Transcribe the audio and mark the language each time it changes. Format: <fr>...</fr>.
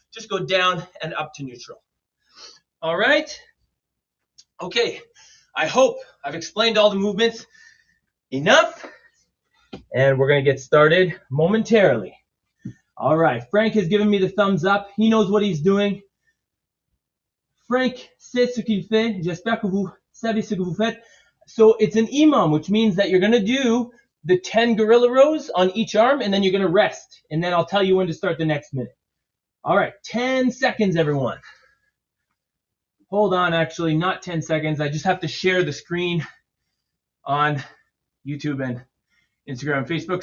<en>Just go down and up to neutral. All right? Okay. I hope I've explained all the movements enough. And we're going to get started momentarily. All right. Frank has given me the thumbs up. He knows what he's doing.</en> <fr>Frank sait ce qu'il fait. J'espère que vous savez ce que vous faites.</fr> <en>So it's an imam, which means that you're going to do the 10 gorilla rows on each arm, and then you're going to rest. And then I'll tell you when to start the next minute. All right, 10 seconds, everyone. Hold on, actually, not 10 seconds. I just have to share the screen on YouTube and Instagram and Facebook.</en>